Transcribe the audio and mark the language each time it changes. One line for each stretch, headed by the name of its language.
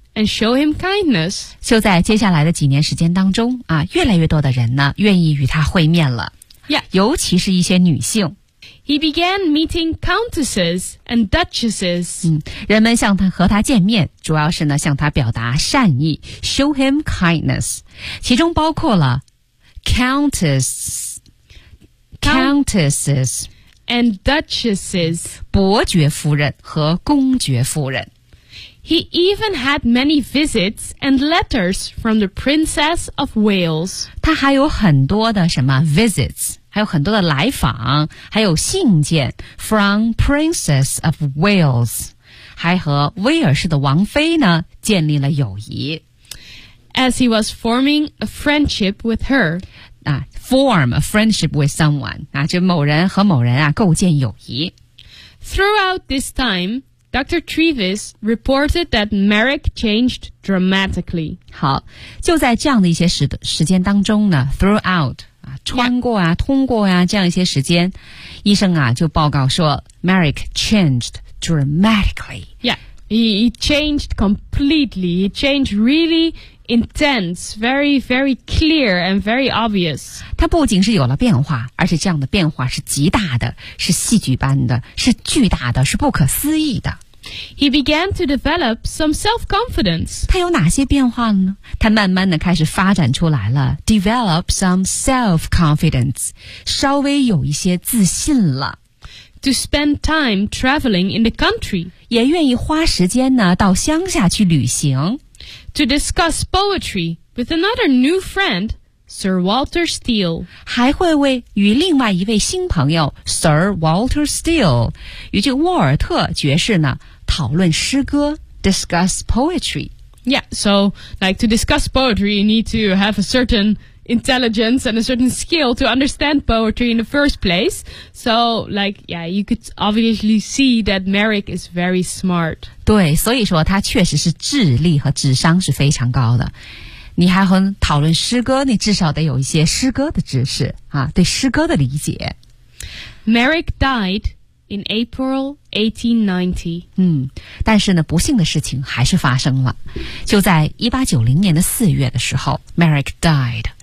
English: and show him kindness.
Chinese: 就在接下来的几年时间当中啊，越来越多的人呢愿意与他会面了。
English: Yeah.
Chinese: 尤其是一些女性。
English: He began meeting countesses and duchesses.
Chinese: 人们向他和他见面，主要是呢向他表达善意 ，
English: show him kindness.
Chinese: 其中包括了 countesses
English: and duchesses,
Chinese: 伯爵夫人和公爵夫人。
English: He even had many visits and letters from the Princess of Wales.
Chinese: 他还有很多的什么 visits。还有很多的来访，还有信件
English: from Princess of Wales，
Chinese: 还和威尔士的王妃呢建立了友谊。
English: As he was forming a friendship with her，
Chinese: 啊 ，
English: form a friendship with someone，
Chinese: 啊，就某人和某人啊构建友谊。
English: Throughout this time， Dr. Treves reported that Merrick changed dramatically。
Chinese: 好，就在这样的一些时间当中呢 ，throughout。穿过啊通过啊这样一些时间医生啊就报告说
English: Merrick changed dramatically. Yeah, he changed completely. He changed really intense, very, very clear and very obvious.
Chinese: 他不仅是有了变化而且这样的变化是极大的是戏剧般的是巨大的是不可思议的。
English: He began to develop some self-confidence.
Chinese: 他有哪些变化呢？他慢慢的开始发展出来了 ，
English: develop some self-confidence，
Chinese: 稍微有一些自信了。
English: To spend time traveling in the country，
Chinese: 也愿意花时间呢到乡下去旅行。
English: To discuss poetry with another new friend， Sir Walter Steele，
Chinese: 还会为与另外一位新朋友 Sir Walter Steele， 与这个沃尔特爵士呢。讨论诗歌
English: discuss poetry. Yeah, so like to discuss poetry, you need to have a certain intelligence and a certain skill to understand poetry in the first place. So like, yeah, you could obviously see that Merrick is very smart.
Chinese: 对，所以说他确实是智力和智商是非常高的。你还和讨论诗歌，你至少得有一些诗歌的知识啊，对诗歌的理解。
English: Merrick died. In April 1890.
Chinese: 但是呢不幸的事情还是发生了。就在1890年的四月的时候 ,
English: Merrick died.